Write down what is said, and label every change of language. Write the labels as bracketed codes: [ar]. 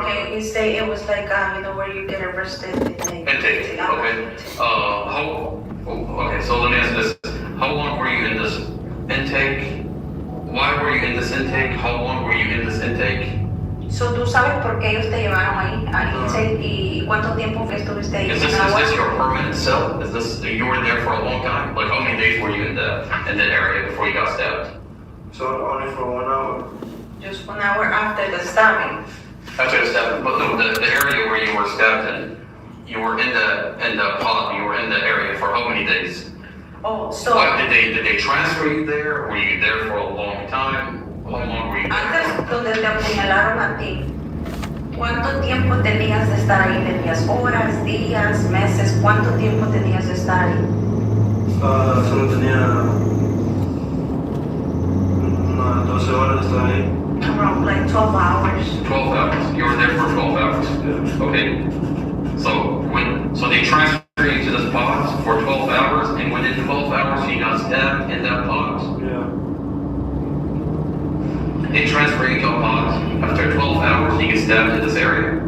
[en] Okay, you say it was like, where you get arrested. Intake, okay. Okay, so let me ask this. How long were you in this intake? Why were you in this intake? How long were you in this intake? [es] So tú sabes por qué ellos te llevaron ahí al intake y cuánto tiempo estuviste ahí. [en] Is this your permanent cell? Is this, you were there for a long time? Like how many days were you in that area before you got stabbed? So only for 1 hour. Just 1 hour after the stabbing. After the stabbing, but no, the area where you were stabbed in, you were in the pod, you were in the area for how many days? Oh, so Why, did they transfer you there? Were you there for a long time? How long were you there? [es] antes donde te apuñalaron a ti, ¿cuánto tiempo tenías de estar ahí? ¿Tenías horas, días, meses? ¿Cuánto tiempo tenías de estar ahí? Solo tenía unas 12 horas de estar ahí. [en] Around like 12 hours. 12 hours. You were there for 12 hours. Yeah. Okay. So they transferred you to this pod for 12 hours, and within 12 hours you got stabbed in that pod. Yeah. They transfer you to a pod. After 12 hours you get stabbed in this area.